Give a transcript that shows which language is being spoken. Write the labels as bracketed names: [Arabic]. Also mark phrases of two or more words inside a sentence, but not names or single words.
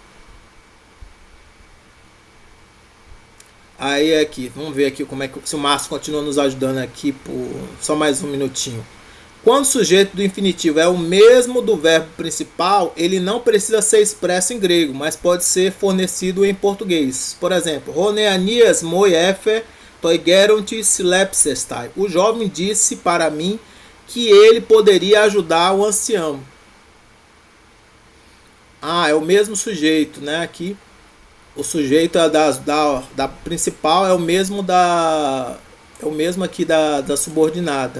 [Portuguese] Aí aqui, vamos ver aqui como é que se o Márcio continua nos ajudando aqui por só mais um minutinho. Quando o sujeito do infinitivo é o mesmo do verbo principal, ele não precisa ser expresso em grego, mas pode ser fornecido em português. Por exemplo, [Greek] ὁ νεανίας μοι ἔφη τῷ γέροντι συλλήψεσθαι. [Portuguese] O jovem disse para mim que ele poderia ajudar o ancião. É o mesmo sujeito, né? Aqui o sujeito da principal é o mesmo aqui da subordinada.